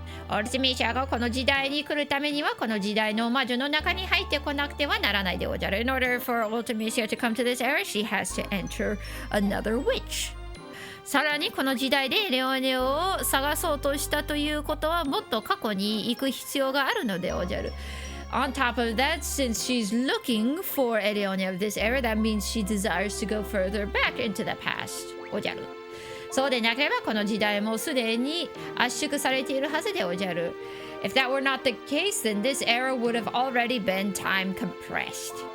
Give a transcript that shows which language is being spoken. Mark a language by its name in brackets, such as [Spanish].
[Japanese] オルティミシアがこの時代に来るためにはこの時代の魔女の中に入ってこなくてはならないでおじゃる。 [English] In order for Ultimisia to come to this era, she has to enter another witch. [Japanese] さらにこの時代でレオネを探そうとしたということはもっと過去に行く必要があるのでおじゃる。 [English] On top of that, since she's looking for Eleone of this era, that means she desires to go further back into the past. [Japanese] おじゃる。そうでなければこの時代もすでに圧縮されているはずでおじゃる。 [English] If that were not the case, then this era would have already been time compressed.